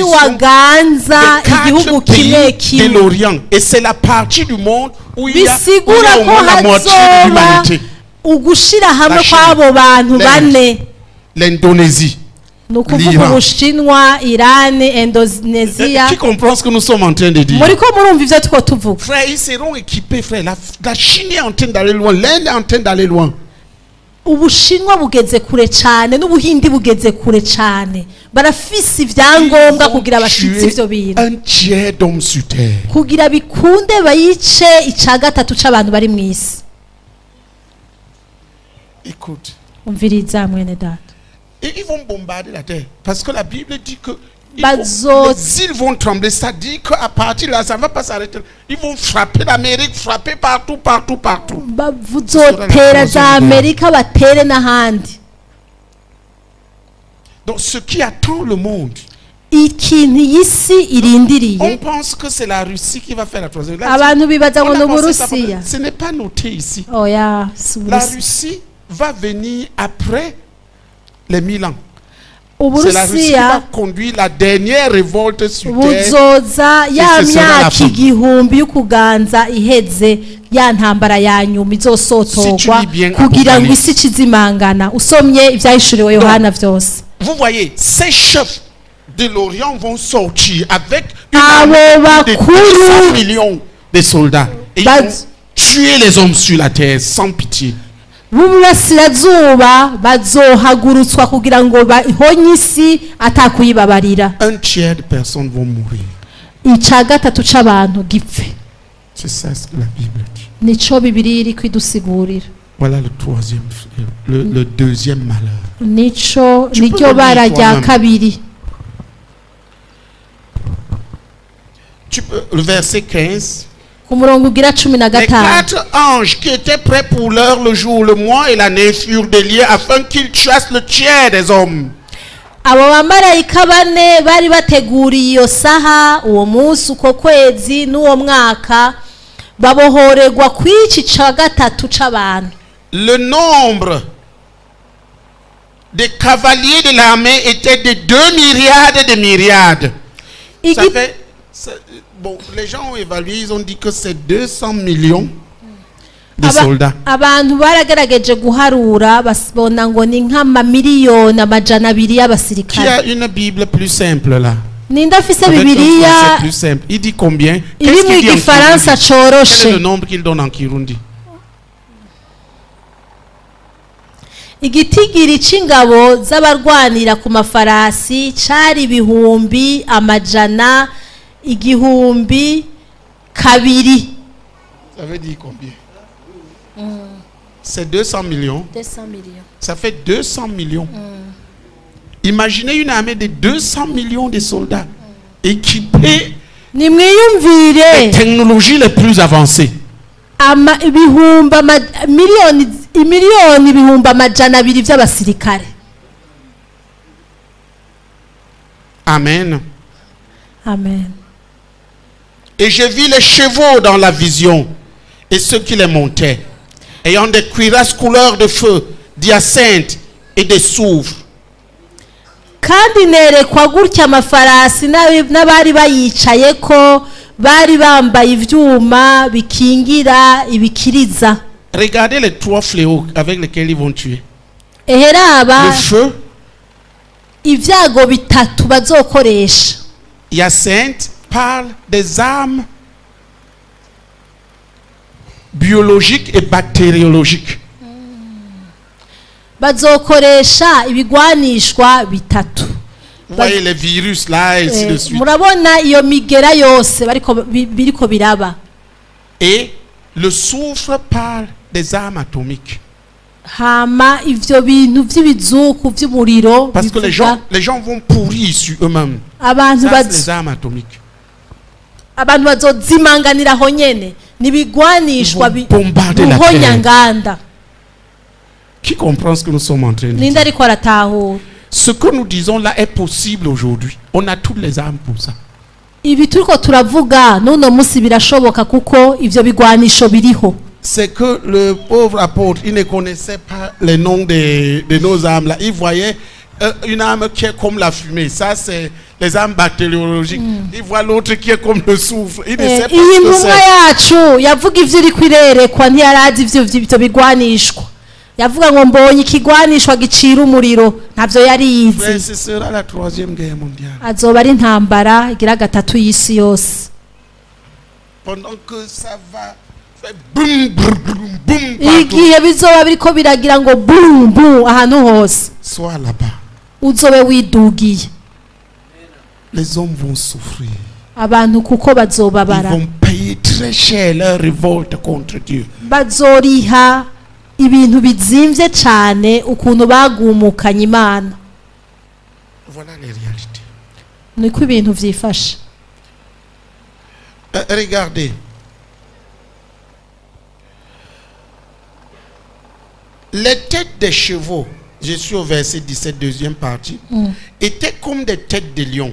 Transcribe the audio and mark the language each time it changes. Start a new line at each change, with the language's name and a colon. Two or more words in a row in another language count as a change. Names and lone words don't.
French: coalition
Rundi: waganza
French: de 4
Rundi: igihugu kimwe
French: pays de
Rundi: kimwe
French: l'Orient. Et c'est la partie du monde où il y a,
Rundi: bisigura
French: au
Rundi: ko
French: moins la moitié de
Rundi: hazoba
French: l'humanité.
Rundi: ugushira hamwe
French: La Chine,
Rundi: kw'abo bantu
French: l'Inde,
Rundi: bane
French: L'Indonésie.
Rundi: ni ukuvuga
French: l'Iran.
Rundi: ubushinwa irani indonesia
French: Qui comprend ce que nous sommes en train de dire?
Rundi: muri ko murumva ivyo tuko tuvuga
French: Frère, ils seront équipés, frère. La Chine est en train d'aller loin. L'Inde est en train d'aller loin.
Rundi: ubushinwa bugeze kure cyane n'ubuhindi bugeze kure cyane barafise ibyangombwa kugira bashitse ivyo bintu
French: Un tiers d'hommes sur terre.
Rundi: kugira bikunde bayice ica gatatu c'abantu bari mu isi
French: Écoute.
Rundi: umviriza mwene data
French: Et ils vont bombarder la terre. Parce que la Bible dit que
Rundi: Bazo-
French: les îles vont trembler. Ça dit qu'à partir de là, ça ne va pas s'arrêter. Ils vont frapper l'Amérique, frapper partout, partout, partout.
Rundi: bazotera za amerika batere n'ahandi
French: Donc ce qui attend le monde,
Rundi: ikintu iyi si
French: on
Rundi: irindiriye
French: pense que c'est la Russie qui va faire la troisième. Là,
Rundi: abantu bibaza ngo
French: on
Rundi: ni
French: a pensé ça
Rundi: uburusiya
French: pendant- ce n'est pas noté ici.
Rundi: oya si
French: La
Rundi: uburusiya
French: Russie va venir après les 1000 ans. C'est la Russie qui va
Rundi: uburusiya
French: conduire la dernière révolte sur terre.
Rundi: buzoza ya
French: ce sera la
Rundi: myaka
French: fin.
Rundi: igihumbi y'ukuganza iheze ya ntambara ya nyuma
French: Si
Rundi: izosotorwa
French: tu lis bien
Rundi: kugira ngo
French: Apocalypse.
Rundi: isi kizimangana usomye ibyahishuriwe yohana byose
French: Vous voyez, ces chefs de l'Orient vont sortir avec une
Rundi: Abo
French: armée de
Rundi: bakuru
French: 200 millions de soldats. Et ils
Rundi: Baz-
French: vont tuer les hommes sur la terre sans pitié.
Rundi: b'uburasirazuba bazohagurutswa kugira ngo bahonye isi atakuyibabarira
French: Un tiers de personnes vont mourir.
Rundi: ica gatatu c'abantu gipfe
French: C'est ça ce que la Bible dit.
Rundi: nico bibiri iri kwidusigurira
French: Voilà le troisième, le deuxième malheur.
Rundi: nico
French: Tu peux
Rundi: niryo
French: le
Rundi: bara
French: dire
Rundi: rya
French: toi-même.
Rundi: kabiri
French: Tu peux, le verset 15.
Rundi: ku murongo ugira 15
French: Les 4 anges qui étaient prêts pour l'heure, le jour, le mois et l'année furent déliés afin qu'ils tuassent le tiers des hommes.
Rundi: abo bamarayika bane bari bateguriye iyo saha uwo munsi uko kwezi n'uwo mwaka babohorerwa kw'ici ca gatatu c'abantu
French: Le nombre des cavaliers de l'armée était de 2 myriades de myriades. Ça
Rundi: Igi-
French: fait, bon, les gens ont évalué, ils ont dit que c'est 200 millions de
Rundi: Aba-
French: soldats.
Rundi: abantu baragerageje guharura basibona ngo ni nk'amamiliyoni amajana abiri
French: Qui
Rundi: y'abasirikare
French: a une Bible plus simple là?
Rundi: ninde afise
French: Avec un
Rundi: bibiliya
French: français plus simple. Il dit combien?
Rundi: iri
French: Qu'est-ce
Rundi: mu
French: qu'il dit en
Rundi: gifaransa
French: Kirundi? Quel est
Rundi: coroshe
French: le nombre qu'il donne en Kirundi?
Rundi: igitigiri c'ingabo z'abarwanira ku mafarasi cari ibihumbi amajana igihumbi kabiri
French: Ça veut dire combien? C'est 200 millions. Ça fait 200 millions. Imaginez une armée de 200 millions de soldats équipés des
Rundi: nimwiyumvire
French: technologies les plus avancées.
Rundi: imiliyoni ibihumbi amajana abiri vy'abasirikare
French: Amen.
Rundi: amen
French: Et je vis les chevaux dans la vision et ceux qui les montaient, ayant des cuirasses couleur de feu, d'hyacinthe et de soufre.
Rundi: kandi nerekwa gutya amafarasi n'abari bayicayeko bari bambaye ivyuma bikingira ibikiriza
French: Regardez les 3 fléaux avec lesquels ils vont tuer.
Rundi: eheraba
French: Le feu,
Rundi: ivyago bitatu bazokoresha
French: hyacinthe parle des armes biologiques et bactériologiques.
Rundi: bazokoresha ibigwanishwa bitatu.
French: Vous voyez les virus là et ainsi de suite.
Rundi: Murabona iyo migera yose biriko biraba.
French: Et le soufre parle des armes atomiques.
Rundi: Hama ivyo bintu vy'ibizuku vy'umuriro.
French: Parce que les gens vont pourrir sur eux-mêmes.
Rundi: Abantu
French: Ça, c'est les armes atomiques.
Rundi: Abantu bazodzimanganira ho nyene nibigwanishwa bihonyanganda.
French: Qui comprend ce que nous sommes en train de dire?
Rundi: Ninde ariko aratahura?
French: Ce que nous disons là est possible aujourd'hui. On a toutes les armes pour ça.
Rundi: Ibi turiko turavuga nuno musi birashoboka kuko ivyo bigwanisho biriho.
French: C'est que le pauvre apôtre, il ne connaissait pas les noms de nos armes là. Il voyait une arme qui est comme la fumée. Ça, c'est les armes bactériologiques. Il voit l'autre qui est comme le soufre. Il ne sait pas ce que c'est.
Rundi: Yacu yavuga ivyo iri kwirerekwa ntiyarazi ivyo bigwanishwa. Yavuga ngo mbonye ikigwanishwa gicira umuriro ntavyo yari yizi.
French: Ce sera la 3e guerre mondiale.
Rundi: Azoba ari intambara igira gatatu y'isi yose.
French: Pendant que ça va faire boum boum boum.
Rundi: Igihe bizoba biriko biragira ngo boum boum ahantu hose.
French: Sois là-bas.
Rundi: Uzobe widugiye.
French: Les hommes vont souffrir.
Rundi: Abantu kuko bazobabara.
French: Ils vont payer très cher leur révolte contre Dieu.
Rundi: Bazoriha ibintu bizimvye cyane ukuntu bagumukanye Imana.
French: Voilà les réalités.
Rundi: Niko ibintu vyifashe.
French: Regardez. Les têtes des chevaux, je suis au verset 17, deuxième partie, étaient comme des têtes de lions.